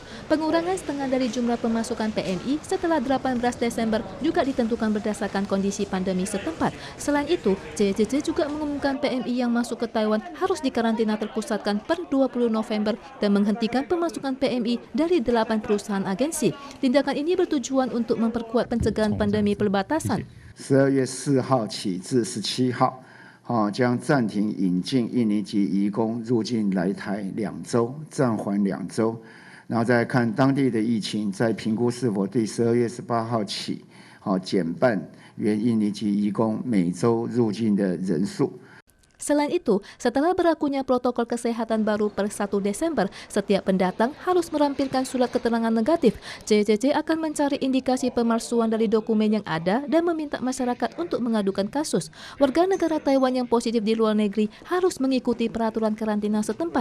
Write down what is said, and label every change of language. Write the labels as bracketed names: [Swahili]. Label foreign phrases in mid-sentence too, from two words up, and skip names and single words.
[Indonesian] Pengurangan setengah dari jumlah pemasukan PMI setelah 18 Desember juga ditentukan berdasarkan kondisi pandemi setempat. Selain itu, CCC juga mengumumkan PMI yang masuk ke Taiwan harus dikarantina terpusatkan per 20 November dan menghentikan pemasukan PMI dari 8 perusahaan agensi. Tindakan ini tujuan untuk memperkuat pencegahan pandemi perbatasan. [Chinese] 12 月4号起至17号，将暂停引进印尼籍移工入境来台2周，暂缓2周，然后再看当地的疫情，再评估是否对12月18号起，减半原印尼籍移工每周入境的人数。 [Indonesian] Selain itu, setelah berlakunya protokol kesehatan baru per 1 Desember, setiap pendatang harus merampilkan surat keterangan negatif. CCC akan mencari indikasi pemalsuan dari dokumen yang ada dan meminta masyarakat untuk mengadukan kasus. Warga negara Taiwan yang positif di luar negeri harus mengikuti peraturan karantina setempat.